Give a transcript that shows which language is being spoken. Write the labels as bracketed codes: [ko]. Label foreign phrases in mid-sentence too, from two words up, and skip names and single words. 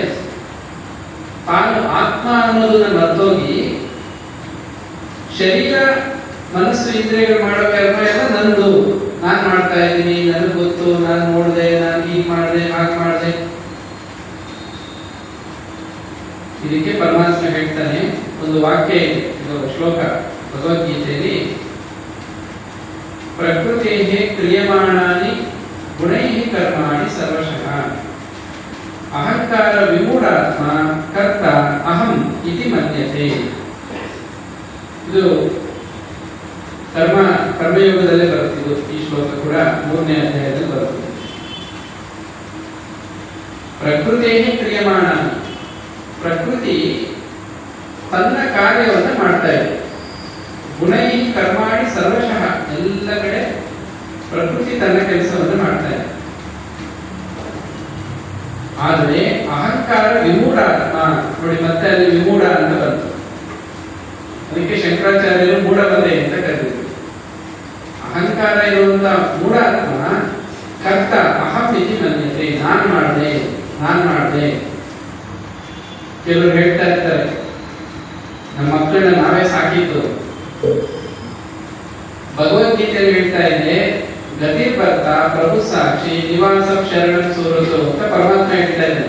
[kn] ತಾನು ಆತ್ಮ ಅನ್ನೋದನ್ನ ಮರ್ತೋಗಿ ಶರೀರ, ಮನಸ್ಸು, ಇಂದ್ರಿಯಗಳು ಮಾಡೋ ಕೆಲಸ ಎಲ್ಲ ನಂದು, ನಾನು ಮಾಡ್ತಾ ಇದ್ದೀನಿ, ನನಗೆ ಗೊತ್ತು, ನಾನು ನೋಡಿದೆ, ನಾನು ಹೀಗೆ ಮಾಡಿದೆ, ಹಾಗೆ ಮಾಡಿದೆ. ಹೇಳ್ತಾನೆ, ಒಂದು ವಾಕ್ಯ ಇದೆ, ಇದು ಶ್ಲೋಕ ಭಗವದ್ಗೀತೆಯಲ್ಲಿ, [sa] ಪ್ರಕೃತಿ ಕ್ರಿಯಮಾಣಾನಿ ಗುಣೈ ಕರ್ಮಾಣಿ ಸರ್ವಶಃ ಅಹಂಕಾರ ವಿಮೂಢಾತ್ಮ ಕರ್ತ ಅಹಂ ಇತಿ ಮನ್ಯತೆ. [kn] ಇದು ಕರ್ಮಯೋಗದಲ್ಲೇ ಬರುತ್ತಿದ್ದು. ಈ ಶ್ಲೋಕ ಕೂಡ 3ನೇ ಅಧ್ಯಾಯದಲ್ಲಿ ಬರುತ್ತದೆ. [sa] ಪ್ರಕೃತಿ ಕ್ರಿಯಮಾಣ, [kn] ಪ್ರಕೃತಿ ತನ್ನ ಕಾರ್ಯವನ್ನು ಮಾಡ್ತಾ ಇದೆ. [sa] ಗುಣೈ ಕರ್ಮಾಣಿ ಸರ್ವಶಃ, [kn] ಎಲ್ಲ ಕಡೆ ಪ್ರಕೃತಿ ತನ್ನ ಕೆಲಸವನ್ನು ಮಾಡ್ತಾ ಇದೆ. ಆದರೆ [sa] ಅಹಂಕಾರ ವಿಮೂಢಾತ್ಮ, [kn] ನೋಡಿ ಮತ್ತೆ ಅಲ್ಲಿ ವಿಮೂಢ ಅಂತ ಬಂತು. ಅದಕ್ಕೆ ಶಂಕರಾಚಾರ್ಯರು ಮೂಢಬಲೆ ಅಂತ ಕರೆದಿದ್ರು. ಅಹಂಕಾರ ಇರುವಂತಹ [sa] ಮೂಢಾತ್ಮ ಕರ್ತ ಅಹಂ ಇತಿ ಮನ್ಯತೆ, [kn] ನಾನು ಮಾಡಿದೆ. ಕೆಲವರು ಹೇಳ್ತಾ ಇರ್ತಾರೆ, ನಮ್ಮ ಮಕ್ಕಳನ್ನ ನಾವೇ ಸಾಕಿದ್ದು. ಭಗವದ್ಗೀತೆಯಲ್ಲಿ ಹೇಳ್ತಾ ಇದೆ, [sa] ಗತಿರ್ಭರ್ತ ಪ್ರಭು ಸಾಕ್ಷಿ ನಿವಾಸ ಶರಣ ಸೂರಸು [kn] ಅಂತ ಪರಮಾತ್ಮ ಹೇಳ್ತಾ ಇದ್ದಾನೆ.